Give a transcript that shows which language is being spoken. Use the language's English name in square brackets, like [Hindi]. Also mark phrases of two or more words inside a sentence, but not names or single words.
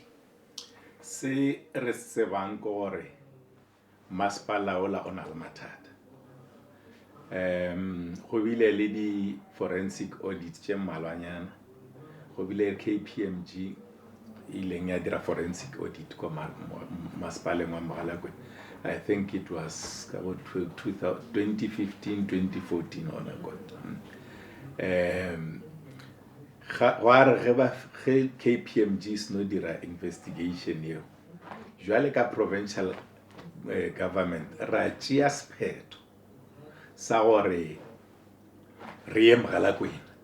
[Northern Sotho] Se re tsebang ke gore masepala ola o na le mathata. Go bile le di [English] forensic audit [Northern Sotho] tše mmalwanyana, go bile KPMG ileng ya dira [English] forensic audit [Northern Sotho] ko masepaleng wa Mogalakwena. [English] I think it was about [Northern Sotho] 2015, 2014 on ge KPMG sno dira investigation eo jwale ka [English] provincial government [Northern Sotho] ra tšea sephetho sa gore re ye Mogalakwena